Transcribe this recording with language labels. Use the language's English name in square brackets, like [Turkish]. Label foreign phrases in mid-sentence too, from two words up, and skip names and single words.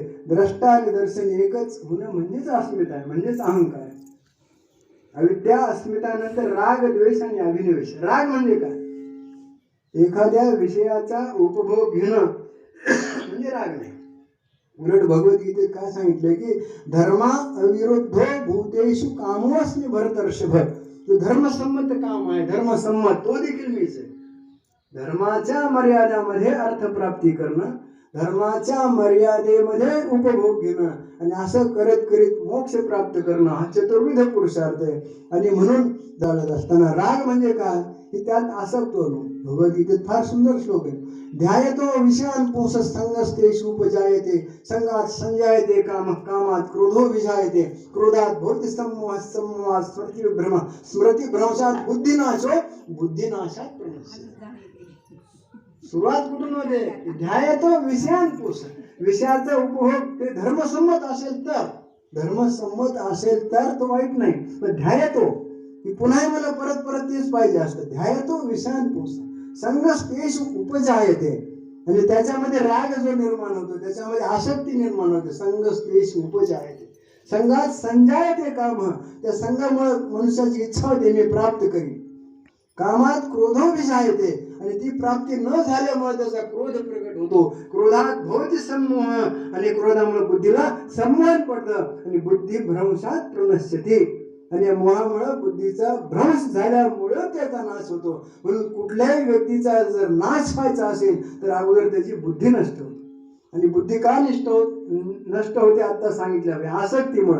[Marathi] द्रष्टा आणि दर्शन एकच होणं म्हणजेच अस्मिता आहे, म्हणजेच अहंकार आहे. अविद्या अस्मितानंतर राग द्वेष आणि अभिनिवेश. राग म्हणजे काय? एखाद्या विषयाचा उपभोग घेणं म्हणजे राग नाही. उलट भगवद्गीतेत काय सांगितलंय की [Sanskrit] धर्मा अविरुद्धो भूतेषु कामोऽस्मि भरतर्षभ. [Marathi] जो धर्मसंमत काम आहे, धर्मसंमत, तो देखील मीच आहे. धर्माच्या मर्यादामध्ये अर्थप्राप्ती करणं, धर्माच्या मर्यादेमध्ये उपभोग घेणं आणि असं करत करीत मोक्ष प्राप्त करणं हा चतुर्विध पुरुषार्थ आहे. आणि म्हणून चालत असताना राग म्हणजे काय की त्यात आसक्त होणं. भगवद्गीतेत फार सुंदर श्लोक आहे. [Sanskrit] ध्यायतो विषयान् पुंसः संगस्तेषु उपजायते संगात् संजायते कामः कामात् क्रोधो विजायते क्रोधात् भवति सम्मोहः सम्मोहात् स्मृतिभ्रंशात् बुद्धिनाशो बुद्धिनाशात् प्रणश्यति. [Marathi] सुरुवात कुठून होते? [Sanskrit] ध्यायतो विषयान् पुंसः. [Marathi] विषयाचा उपभोग ते धर्मसंमत असेल तर, धर्मसंमत असेल तर तो वाईट नाही. पण ध्यायतो की पुन्हा मला परत परत तेच पाहिजे असतं. [Sanskrit] ध्यायतो विषयान् पुंसः संगस्तेषु उपजायते. [Marathi] म्हणजे त्याच्यामध्ये राग जो निर्माण होतो, त्याच्यामध्ये आसक्ती निर्माण होते. [Sanskrit] संगस्तेषु उपजायते संगात संजायते काम. [Marathi] त्या संघामुळे मनुष्याची इच्छा होते मी प्राप्त करीन. [Sanskrit] कामात क्रोधो विजायते [Marathi] आणि ती प्राप्ती न झाल्यामुळे त्याचा क्रोध प्रकट होतो. [Sanskrit] क्रोधात भवति सम्मोह [Marathi] आणि क्रोधामुळे बुद्धीला संमोहन पडतं आणि बुद्धी [Sanskrit] भ्रंशात प्रणश्यते. [Marathi] आणि या मोहामुळे बुद्धीचा भ्रंश झाल्यामुळे त्याचा नाश होतो. म्हणून कुठल्याही व्यक्तीचा जर नाश व्हायचा असेल तर अगोदर त्याची बुद्धी नष्ट होते. आणि बुद्धी का नष्ट होते आता सांगितलं आसक्तीमुळे.